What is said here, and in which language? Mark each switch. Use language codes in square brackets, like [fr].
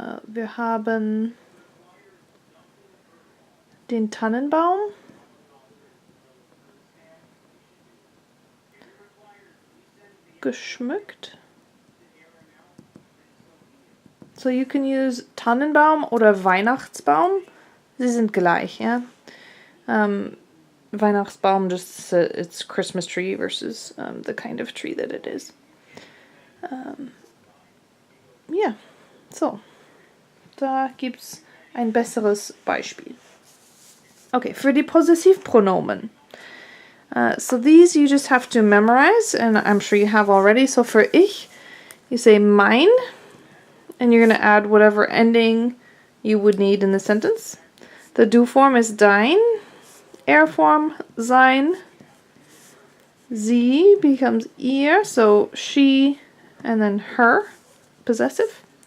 [de] Wir haben den Tannenbaum geschmückt. [en] So you can use Tannenbaum oder Weihnachtsbaum. [de] Sie sind gleich, ja. [en] Weihnachtsbaum, just it's Christmas tree versus the kind of tree that it is. Yeah, so. [de] Da gibt's ein besseres Beispiel. Okay, für die Possessivpronomen. [en] So these you just have to memorize, and I'm sure you have already. So for ich, you say mein, and you're going to add whatever ending you would need in the sentence. The du form is dein, er form sein, sie becomes ihr, so she, and then her, possessive.